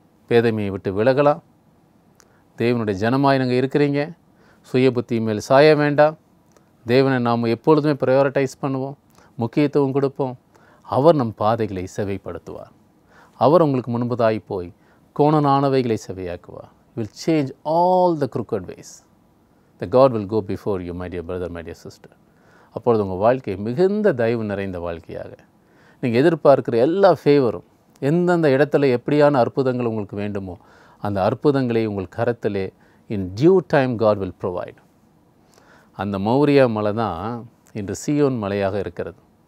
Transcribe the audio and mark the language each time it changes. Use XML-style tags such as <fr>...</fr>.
<ta>பேதமையை விட்டு விலகலாம். தேவனுடைய ஜனமாய் நீங்கள் இருக்கிறீங்க. சுய புத்தி மேல் சாய வேண்டாம். தேவனை நாம் எப்பொழுதுமே ப்ரையாரிட்டைஸ் பண்ணுவோம், முக்கியத்துவம் கொடுப்போம். அவர் நம் பாதைகளை செவைப்படுத்துவார். அவர் உங்களுக்கு முன்பதாய் போய் கோணனானவைகளை செவையாக்குவார்.</ta> <en>will change all the crooked ways. The God will go before you, my dear brother, my dear sister.</en> <ta>அப்பொழுது உங்கள் வாழ்க்கை மிகுந்த தயவு நிறைந்த வாழ்க்கையாக, நீங்கள் எதிர்பார்க்கிற எல்லா ஃபேவரும், எந்தெந்த இடத்துல எப்படியான அற்புதங்கள் உங்களுக்கு வேண்டுமோ அந்த அற்புதங்களை உங்கள் கரத்திலே</ta> <en>in due time God will provide.</en> <ta>அந்த மௌரியா மலை தான் இன்று சீயோன் மலையாக இருக்கிறது.</ta>